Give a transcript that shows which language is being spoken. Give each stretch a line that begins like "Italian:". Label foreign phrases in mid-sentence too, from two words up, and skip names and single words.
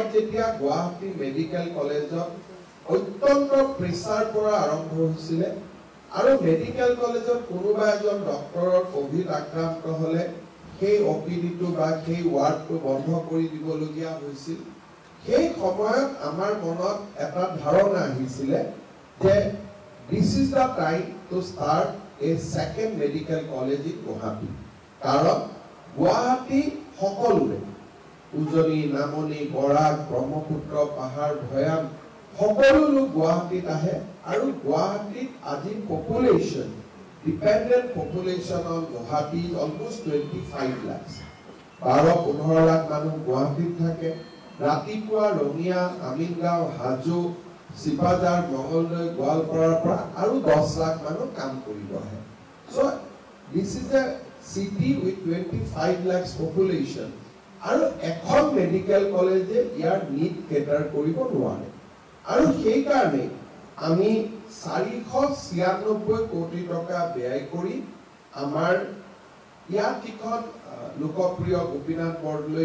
Assamese: যেতিয়া গুৱাহাটী মেডিকেল কলেজত অত্যন্ত প্ৰেছাৰ পৰা আৰম্ভ হৈছিল আৰু মেডিকেল কলেজত কোনোবা এজন ডক্টৰৰ কোভিড আক্ৰান্ত হলে সেই অপিডিটো বা সেই ওয়াৰ্ডটো বন্ধ কৰি দিবলগীয়া হৈছিল সেই সময়ত আমাৰ মনত এটা ধাৰণা আহিছিল যে
English: this is the time to start a second medical college in Guwahati
Assamese: কাৰণ গুৱাহাটী সকলোৰে উজনি নামনি বৰাক ব্ৰহ্মপুত্ৰ পাহাৰ ভৈয়াম সকলো লোক গুৱাহাটীত আহে আৰু গুৱাহাটীত আজি পপুলেশ্যন
English: dependent population on Guwahati is almost 25 lakhs
Assamese: 12-15 লাখ মানুহ গুৱাহাটীত থাকে ৰাতিপুৱা ৰঙিয়া আমিনগাঁও হাজো সিপাজাৰ মঙ্গলদৈ গোৱালপাৰাৰ পৰা আৰু 10 লাখ মানুহ কাম কৰিব আহে
English: so this is a city with 25 lakhs population
Assamese: আৰু এখন মেডিকেল কলেজে ইয়াৰ নিড কেটাৰ কৰিব নোৱাৰে আৰু সেই কাৰণে আমি 496 কোটি টকা ব্যয় কৰি আমাৰ ইয়াত এখন লোকপ্ৰিয় গোপীনাথ বৰদলৈ